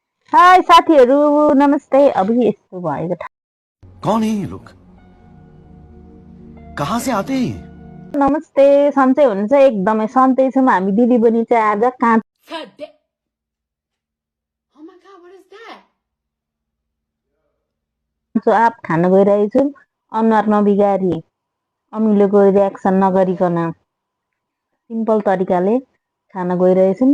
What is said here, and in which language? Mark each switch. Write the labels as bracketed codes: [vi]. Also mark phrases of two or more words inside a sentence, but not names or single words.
[ne] हाय साथीहरू नमस्ते। अब यस्तो भएको [hi] कौन है ये लोग? कहाँ से आते हैं? [ne] नमस्ते सन्चै हुनुहुन्छ? एकदमै सन्चै छौँ हामी दिदी बहिनी चाहिँ आज काँचो आँप खान गइरहेछौँ। अनुहार नबिगारी अमिलोको रियाक्सन नगरिकन सिम्पल तरिकाले खान गइरहेछौँ।